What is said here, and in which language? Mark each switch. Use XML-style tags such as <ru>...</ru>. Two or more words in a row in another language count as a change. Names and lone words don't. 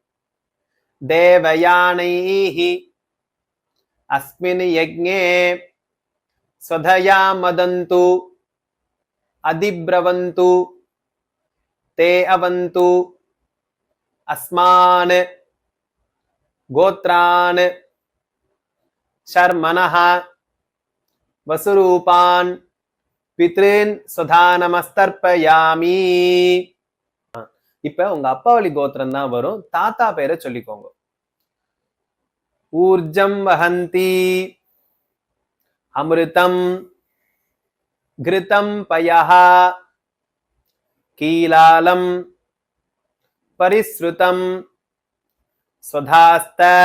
<sa>देवयानैः अस्मिन् यज्ञे स्वधया मदन्तु अधिब्रवन्तु ते अवन्तु अस्मान् गोत्रान् शर्मणः वसुरूपान् पितॄन् स्वधा नमस्तर्पयामि.</sa> <ta>இப்ப உங்க அப்பாவளி கோத்திரம் தான் வரும். தாத்தா பேரை சொல்லிக்கோங்க.</ta> <sa>ऊर्जं वहन्ति अमृतं घृतं पयः कीलालं परिश्रुतं स्वधास्त</sa>